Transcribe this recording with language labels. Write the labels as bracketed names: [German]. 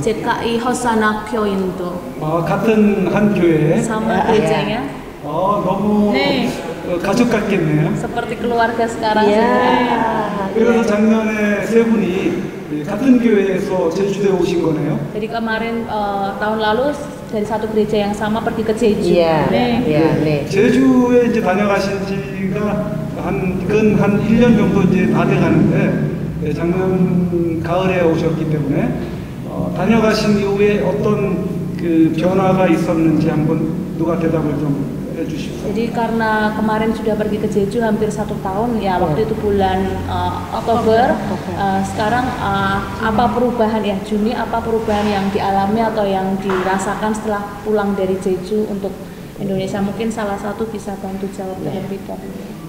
[Korean] GKI Hosana 교인도. 같은 한 교회. [Indonesian] sama gerejanya. [Korean] 너무 가족 같겠네요. [Indonesian] Seperti keluarga sekarang. [Korean] 그래서 작년에 세 분이 같은 교회에서 제주도에 오신 거네요. [Indonesian] Jadi kemarin tahun lalu dari satu gereja yang sama pergi ke Jeju. Iya. 네. [Korean] 제주에 이제 다녀가신 지가 한 1년 정도 이제 다 돼가는데 작년 가을에 오셨기 때문에 다녀가신 이후에 어떤 그 변화가 있었는지 한번 누가 대답을 좀 해주십시오. [Indonesian] Jadi karena kemarin sudah pergi ke Jeju hampir 1 tahun ya, waktu itu bulan Oktober. Sekarang apa perubahan ya Juni, apa perubahan yang dialami atau yang dirasakan setelah pulang dari Jeju untuk Indonesia? Mungkin salah satu bisa bantu jawab terlebih dahulu.